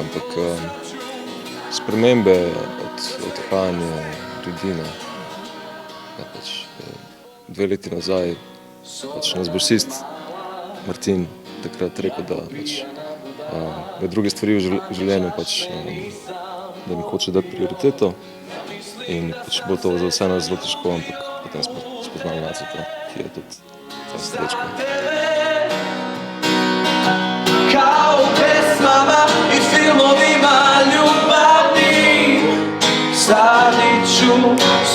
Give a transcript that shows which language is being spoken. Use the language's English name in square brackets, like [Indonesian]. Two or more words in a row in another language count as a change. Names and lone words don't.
[Slovenian] ampak spremembe odhajanja ljudi, pač 2 leti nazaj, pač nas basist Martin takrat rekel, da pač druge stvari v življenju pač, da mi hoče dati prioriteto in pač bo to za vse nas zelo težko, ampak potem smo spoznali Naceta, ki je tudi ta srečka. [Croatian] Kao u pesmama i filmovima ljubavnim, stavit ću